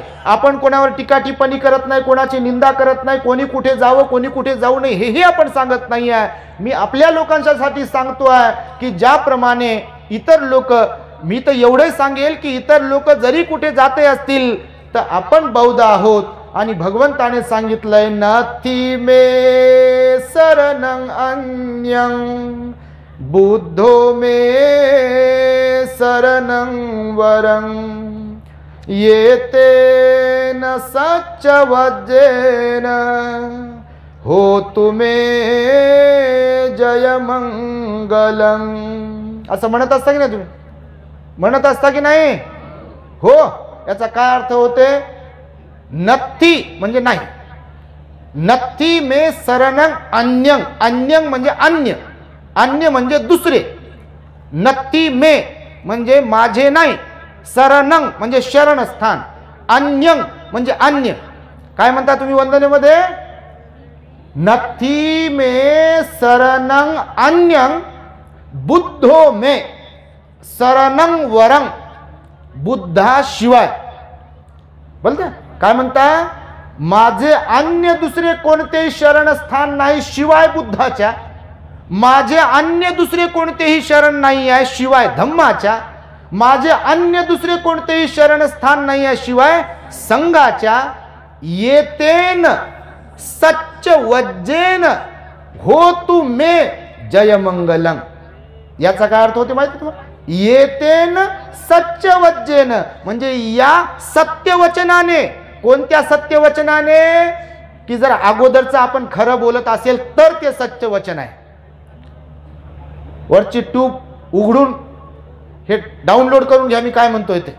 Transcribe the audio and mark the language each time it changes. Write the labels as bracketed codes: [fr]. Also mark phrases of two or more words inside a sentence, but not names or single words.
[mr] आपण कोणावर टीका टिप्पणी करत नाही, कोणाची निंदा करत नाही, कोणी कुठे जावं कोणी कुठे जाऊ नये हेही आपण सांगत नाही आहे. मी आपल्या लोकांसाठी सांगतो आहे की ज्याप्रमाणे इतर लोक, मी तर एवढे सांगेल की इतर लोक जरी कुठे जाते असतील तर आपण बौद्ध आहोत, आणि भगवंताने सांगितलंय [pi] नथी मे शरणं अन्यं बुद्धो मे शरणं वरं येतेन सच्चवज्जेन हो तुमे जय मंगलम. [mr] असं म्हणत असता की नाही तुम्ही? म्हणत असता की नाही? हो. याचा काय अर्थ होते? नथी म्हणजे नाही, [pi] नथी मे शरणं अन्यं, [mr] अन्यं म्हणजे अन्य, अन्य म्हणजे दुसरे. [pi] नथी मे [mr] म्हणजे माझे नाही, शरणं म्हणजे शरणस्थान, अन्यं म्हणजे अन्य. काय म्हणता तुम्ही वंदनेमध्ये? [pi] नथी मे शरणं अन्यं बुद्धो मे शरणं वरं, बुद्धाशिवाय. [mr] बोलता काय म्हणता? माझे अन्य दुसरे कोणतेही शरणस्थान नाही शिवाय बुद्धाच्या, माझे अन्य दुसरे कोणतेही शरण नाही आहे शिवाय धम्माच्या, माझे अन्य दुसरे कोणतेही शरणस्थान नाही आहे शिवाय संघाच्या. [pi] येतेन सच्च वज्जेन होतु मे जय मंगलम. [mr] याचा काय अर्थ होते माहिती तुम्हाला? [pi] येतेन सच्च वज्जेन [mr] म्हणजे या सत्यवचनाने. कोणत्या सत्यवचनाने? की जर अगोदरचं आपण खरं बोलत असेल तर ते [pi] सच्च वचन [mr] आहे. वरची ट्यूब उघडून हे डाउनलोड करून घ्या मी काय म्हणतोय ते.